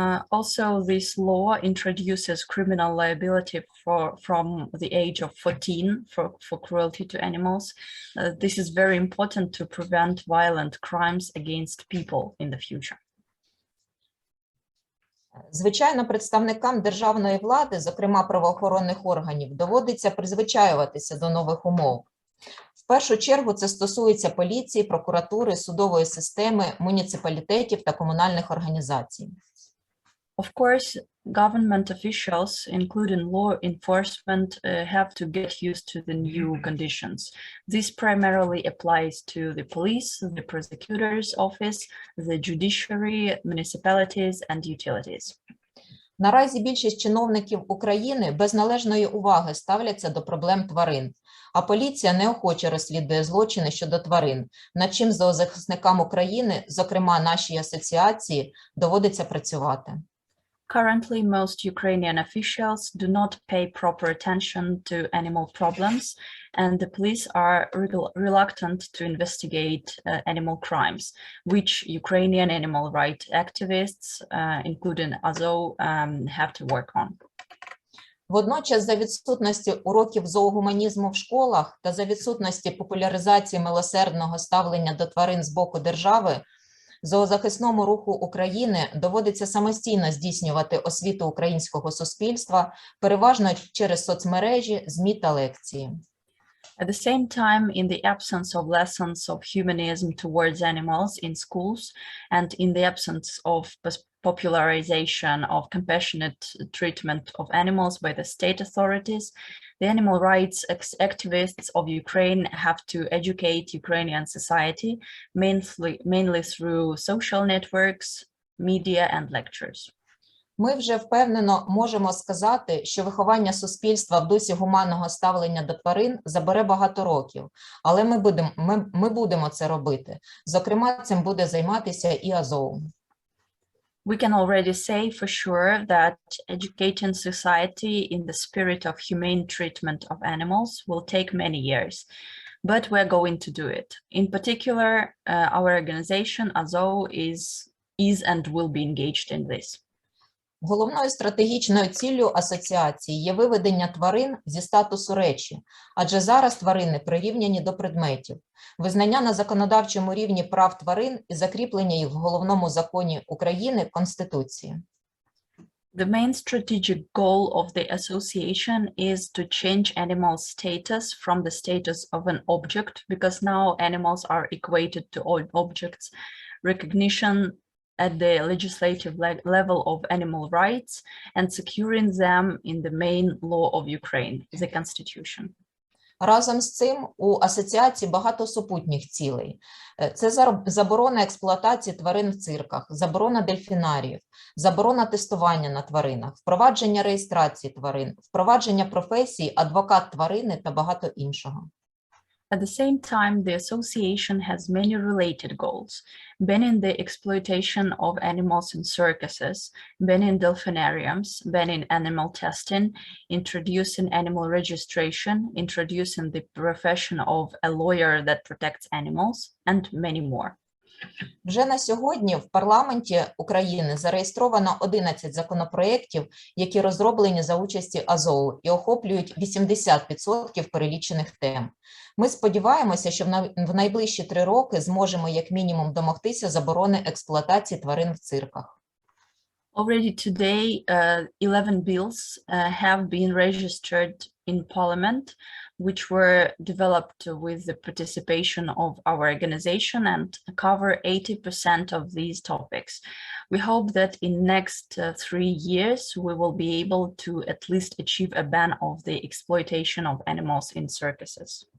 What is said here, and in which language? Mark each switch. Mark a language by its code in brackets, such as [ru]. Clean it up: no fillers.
[en] Also, this law introduces criminal liability from the age of 14 for cruelty to animals. This is very important to prevent violent crimes against people in the future. [uk] Звичайно, представникам державної влади, зокрема правоохоронних органів, доводиться призвичаюватися до нових умов. В першу чергу це стосується поліції, прокуратури, судової системи, муніципалітетів та комунальних організацій. [en] Of course, government officials, including law enforcement, have to get used to the new conditions. This primarily applies to the police, the prosecutor's office, the judiciary, municipalities, and utilities. [uk] Наразі більшість чиновників України без належної уваги ставляться до проблем тварин, а поліція неохоче розслідує злочини щодо тварин, над чим зоозахисникам України, зокрема нашій асоціації, доводиться працювати. [en] Currently, most Ukrainian officials do not pay proper attention to animal problems, and the police are reluctant to investigate animal crimes, which Ukrainian animal rights activists, including Azov, have to work on. [uk] Водночас, за відсутності уроків зоогуманізму в школах та за відсутності популяризації милосердного ставлення до тварин з боку держави, зоозахисному руху України доводиться самостійно здійснювати освіту українського суспільства, переважно через соцмережі, ЗМІ та лекції. [en] At the same time, in the absence of lessons of humanism towards animals in schools and in the absence of popularization of compassionate treatment of animals by the state authorities, the animal rights activists of Ukraine have to educate Ukrainian society, mainly through social networks, media, and lectures. [uk] Ми вже впевнено можемо сказати, що виховання суспільства в дусі гуманного ставлення до тварин забере багато років, але ми будемо це робити. Зокрема, цим буде займатися і Азов. [en] We can already say for sure that educating society in the spirit of humane treatment of animals will take many years, but we're going to do it. In particular, our organization Azov is and will be engaged in this. [uk] Головною стратегічною ціллю асоціації є виведення тварин зі статусу речі, адже зараз тварини прирівняні до предметів. Визнання на законодавчому рівні прав тварин і закріплення їх в головному законі України – Конституції. [en] The main strategic goal of the association is to change animals' status from the status of an object, because now animals are equated to all objects, recognition at the legislative level of animal rights, and securing them in the main law of Ukraine, the Constitution. [uk] Разом з цим у асоціації багато супутніх цілей. Це заборона експлуатації тварин в цирках, заборона дельфінаріїв, заборона тестування на тваринах, впровадження реєстрації тварин, впровадження професії адвокат тварини та багато іншого. [en] At the same time, the association has many related goals, banning the exploitation of animals in circuses, banning delphinariums, banning animal testing, introducing animal registration, introducing the profession of a lawyer that protects animals, and many more. [uk] Вже на сьогодні в парламенті України зареєстровано 11 законопроєктів, які розроблені за участі Азов і охоплюють 80% перелічених тем. Ми сподіваємося, що в найближчі 3 роки зможемо як мінімум домогтися заборони експлуатації тварин в цирках. [en] Already today, 11 bills have been registered in Parliament, which were developed with the participation of our organization and cover 80% of these topics. We hope that in next 3 years, we will be able to at least achieve a ban of the exploitation of animals in circuses.